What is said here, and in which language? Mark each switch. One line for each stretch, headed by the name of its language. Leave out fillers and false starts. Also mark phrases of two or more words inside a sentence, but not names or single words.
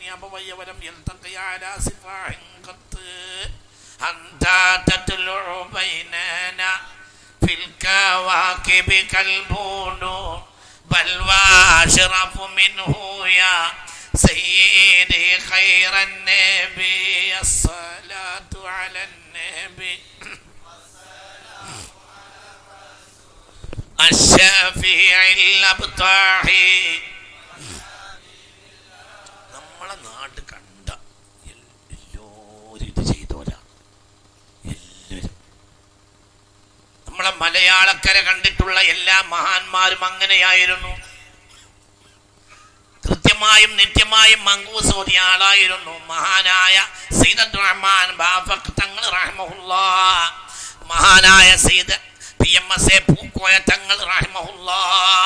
Arabic: أبوي ولم يلتقي على سفاح قط أنت تطلع بيننا في الكواكب كالبدور بل وأشرف منه يا سيدي خير النبي الصلاة على النبي الشافع الأبطاحي.
Malayalam: നമ്മളെ നാട് കണ്ട എല്ലാവരും ഇത് ചെയ്തോരാ. എല്ലാവരും നമ്മളെ മലയാളക്കര കണ്ടിട്ടുള്ള എല്ലാ മഹാന്മാരും അങ്ങനെയായിരുന്നു. കൃത്യമായും നിത്യമായും മങ്കൂസ് ഓതിയ ആളായിരുന്നു മഹാനായ സയ്യിദ് റഹ്മാൻ ബാഫഖ് തങ്ങൾ റഹ്മഹുല്ലാഹ്, മഹാനായ സയ്യിദ് PMSA പൂക്കോയ തങ്ങൾ റഹ്മഹുല്ലാഹ്.